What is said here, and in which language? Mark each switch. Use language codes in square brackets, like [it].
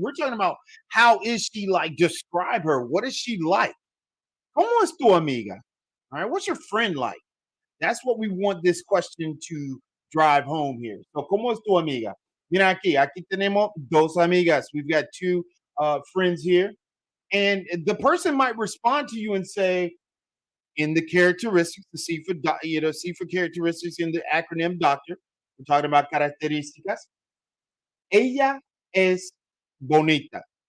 [en] We're talking about how is she like? Describe her. What is she like? [es] ¿Cómo es tu amiga? [en] All right. What's your friend like? That's what we want this question to drive home here. [es] So, ¿cómo es tu amiga? Mira aquí tenemos dos amigas. [en] We've got two friends here. And the person might respond to you and say, in the characteristics, the C for, C for characteristics in the acronym doctor, we're talking about características. [es] Ella es bonita.